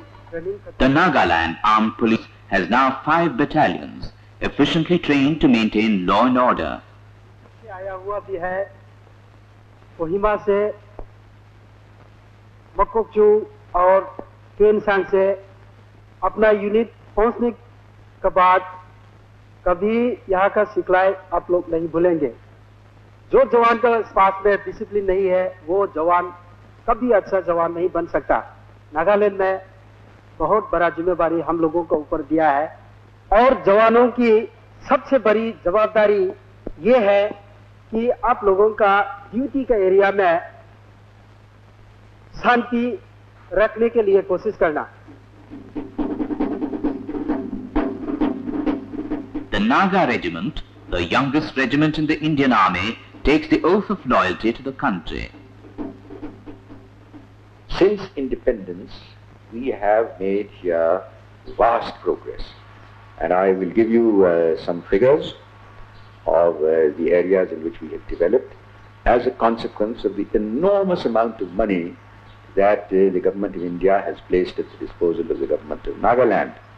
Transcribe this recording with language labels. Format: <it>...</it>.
<en>The Nagaland Armed Police has now 5 battalions, efficiently trained to maintain law and order.</en> <hi>आया हुआ भी है कोहिमा से मकोकचू और केनसांग से अपना यूनिट पहुंचने के बाद कभी यहाँ का सिखलाई आप लोग नहीं भूलेंगे. जो जवान का पास में डिसिप्लिन नहीं है वो जवान कभी अच्छा जवान नहीं बन सकता. नागालैंड में बहुत बड़ा जिम्मेदारी हम लोगों को ऊपर दिया है और जवानों की सबसे बड़ी जवाबदारी ये है कि आप लोगों का ड्यूटी का एरिया में शांति रखने के लिए कोशिश करना.</hi> <en>The Naga regiment, the youngest regiment in the Indian Army, takes the oath of loyalty to the country. Since independence, we have made here vast progress, and I will give you some figures of the areas in which we have developed as a consequence of the enormous amount of money that the government of India has placed at the disposal of the government of Nagaland.</en>